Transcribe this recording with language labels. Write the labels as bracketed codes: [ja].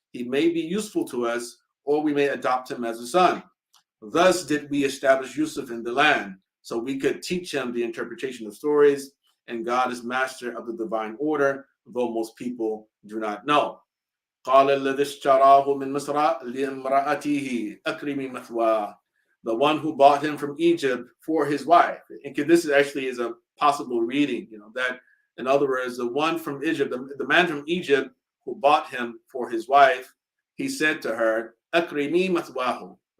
[en] he may be useful to us, or we may adopt him as a son. Thus did we establish Yusuf in the land, so we could teach him the interpretation of stories, and God is master of the divine order, though most people do not know. [ar] قال الذي اشتراه من مصر لامرأته أكرمي مثواه. [en] The one who bought him from Egypt for his wife. And this is actually is a possible reading, that in other words, the one from Egypt, the man from Egypt who bought him for his wife, he said to her, [ar] أكرمي مثواه.